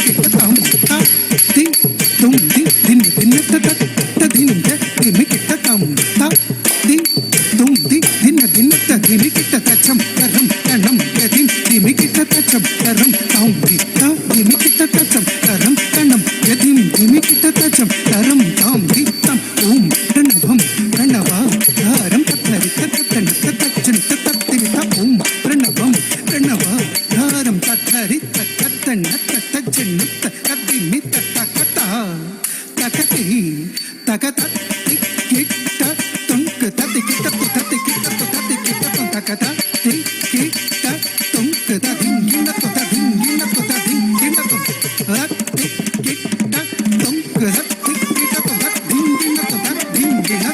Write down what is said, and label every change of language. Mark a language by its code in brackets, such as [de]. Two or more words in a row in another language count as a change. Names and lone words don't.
[sa] ಕಿಟ್ಟ ತಂ ತ ದಿ ತುಂ ದಿ ದಿನ್ನ ದಿನ್ನ ತದ ದಿನ್ನ ದಿಮ್ಮಿ ಕಿಟ್ಟ ತಂ ತ ದಿ ತುಂ ದಿ ದಿನ್ನ ದಿನ್ನ ತದ ದಿಮ್ಮಿ ಕಿಟ್ಟ ತಚಂ ಕರಂ ಕಣಂ ಯದಿಂ ದಿಮ್ಮಿ ಕಿಟ್ಟ ತಚಂ ಕರಂ ತಾಂ ದಿ ತ ದಿಮ್ಮಿ ಕಿಟ್ಟ ತಚಂ ಕರಂ ಕಣಂ ಯದಿಂ ದಿಮ್ಮಿ ಕಿಟ್ಟ ತಚಂ ಕರಂ ತಾಂ ದಿ ತಂ ಓಂ ಪ್ರಣವಂ ಪ್ರಣವ ಧಾರಂ ತತ್ತರಿ ತತ್ತನ ತತ್ತಚನ ತತ್ತಿರಿ ತ ಓಂ ಪ್ರಣವಂ ಪ್ರಣವ ಧಾರಂ ತತ್ತರಿ ತತ್ತನ ತತ್ತಚನ ತತ್ತಿನಿ ತತ್ತಕತ ತಕತಿ ತಕತ ಕಿಟ್ಟ ತುಂಕ ತತಿ ಕಿಟ್ಟ ತತಿ ಕಿಟ್ಟ ತತಿ ಕಿಟ್ಟ ತಕತ ತಿ ಕಿಟ್ಟ ತುಂಕ ತತಿ ಗಿಣ್ಣ ತತಿ ಗಿಣ್ಣ ತತಿ ಗಿಣ್ಣ ತತಿ ಕಿಟ್ಟ ತುಂಕ ತತಿ ಕಿಟ್ಟ ತತಿ ಗಿಣ್ಣ ತತಿ ಗಿಣ್ಣ